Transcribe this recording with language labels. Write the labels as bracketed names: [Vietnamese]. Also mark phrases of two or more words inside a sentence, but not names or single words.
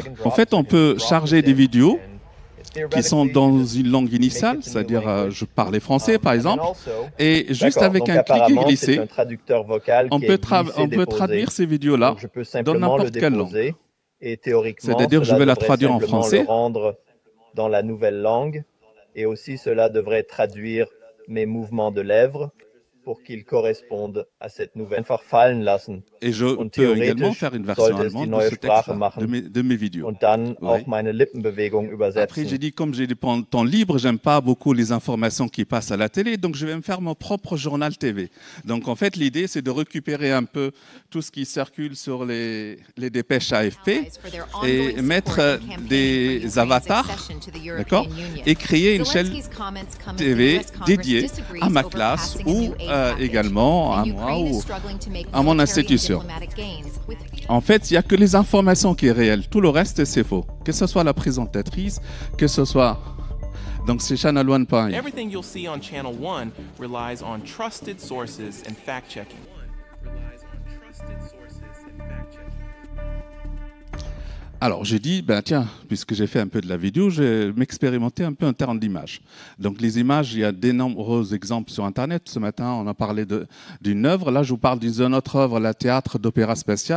[French] En fait, on peut charger des vidéos qui sont dans une langue initiale, c'est-à-dire je parlais français par exemple, et juste avec un clic et glisser, on peut traduire ces vidéos-là dans n'importe quelle langue. Et théoriquement, c'est-à-dire je vais la traduire en français. Le rendre dans la nouvelle langue, et aussi cela devrait traduire mes mouvements de lèvres pour qu'ils correspondent à cette nouvelle [German] fallen lassen. [French] Et je peux également faire une version allemande de ce texte-là, de mes vidéos. [German] Und dann auch meine Lippenbewegung übersetzen. [French] Après, j'ai dit, comme j'ai du temps libre, j'aime pas beaucoup les informations qui passent à la télé, donc je vais me faire mon propre journal TV. Donc en fait, l'idée, c'est de récupérer un peu tout ce qui circule sur les dépêches AFP et mettre des avatars, d'accord, et créer une chaîne TV dédiée à ma classe ou également à moi ou à mon institution. En fait, il n'y a que les informations qui sont réelles. Tout le reste, c'est faux. Que ce soit la présentatrice, que ce soit... Donc, c'est Channel One. [English] Everything you'll see on Channel One relies on trusted sources and fact-checking. [French] Alors, j'ai dit, ben tiens, puisque j'ai fait un peu de la vidéo, je vais m'expérimenter un peu en termes d'images. Donc, les images, il y a de nombreux exemples sur Internet. Ce matin, on a parlé d'une œuvre. Là, je vous parle d'une autre œuvre, la Théâtre d'Opéra Spatial.